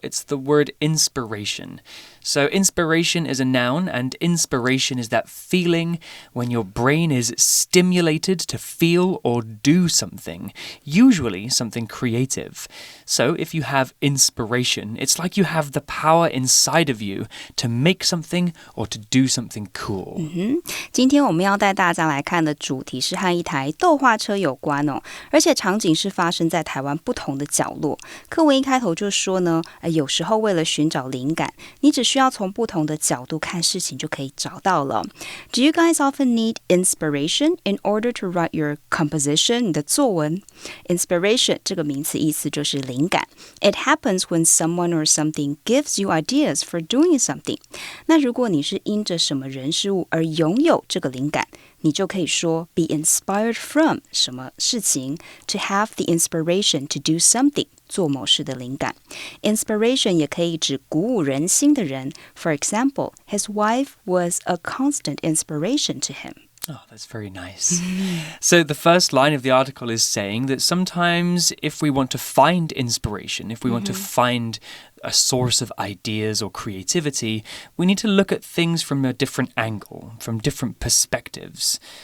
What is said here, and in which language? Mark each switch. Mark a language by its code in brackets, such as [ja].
[en] It's the word inspiration. So inspiration is a noun, and inspiration is that feeling when your brain is stimulated to feel or do something, usually something creative. So if you have inspiration, it's like you have the power inside of you to make something or to do something cool. [zh] 今天我们要带大家来看的主题是和一台豆花车有关哦，而且场景是发生在台湾不同的角落。课文一开头就说呢，有时候为了寻找灵感，你只需要从不同的角度看事情就可以找到了。 [en] Do you guys often need inspiration in order to write your composition, [zh] 你的作文？ Inspiration 这个名词意思就是灵感。 [en] It happens when someone or something gives you ideas for doing something. [zh] 那如果你是因着什么人事物而拥有这个灵感，你就可以说 [en] be inspired from [zh] 什么事情 [en] to have the inspiration to do something [zh] 做某事的灵感。 [en] Inspiration [zh] 也可以指鼓舞人心的人。 [en] For example, his wife was a constant inspiration to him. Oh, that's very nice. So the first line of the article is saying that sometimes if we want to find inspiration, if we want to find a source of ideas or creativity, we need to look at things from a different angle, from different perspectives.